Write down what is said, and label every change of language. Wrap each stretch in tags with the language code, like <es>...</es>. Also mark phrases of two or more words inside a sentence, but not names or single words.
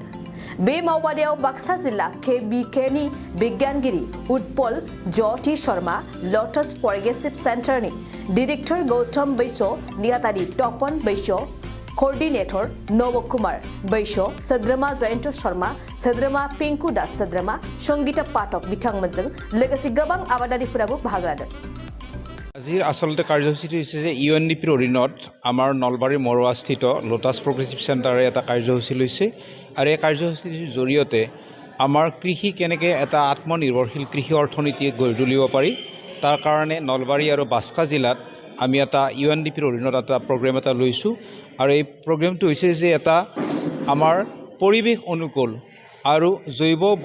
<brx>बे मावबादायाव बाक्सा जिल्ला KBKनि बिगियानगिरि उत्पल ज्योति शर्मा, लटास प्रग्रेसिव सेन्टरनि डिरेक्टर गौतम बैश्य, नेहाथारि तपन बैश्य, कोअर्डिनेटर नव कुमार बैश्य, सोद्रोमा जयंत शर्मा, सोद्रोमा पिंकु दास सोद्रोमा, संगीता पाठक बिथांमोनजों लोगोसे गोबां आबादारिफोराबो बाहागो लादों।</brx> <as>আজিৰ আচলতে কাৰ্যসূচীটো হৈছে যে UNDPৰ অধীনত আমাৰ নলবাৰীৰ মৰুৱাস্থিত লোটাছ প্ৰগ্ৰেছিভ চেণ্টাৰে এটা কাৰ্যসূচী লৈছে আৰু এই কাৰ্যসূচীৰ জৰিয়তে আমাৰ কৃষি কেনেকৈ এটা আত্মনিৰ্ভৰশীল কৃষি অৰ্থনীতি গঢ়ি তুলিব পাৰি তাৰ কাৰণে নলবাৰী আৰু বাক্সা জিলাত আমি এটা UNDPৰ অধীনত এটা প্ৰগ্ৰেম এটা লৈছোঁ আৰু এই প্ৰগ্ৰেমটো হৈছে যে এটা আমাৰ পৰিৱেশ অনুকূল আৰু জৈৱ</as>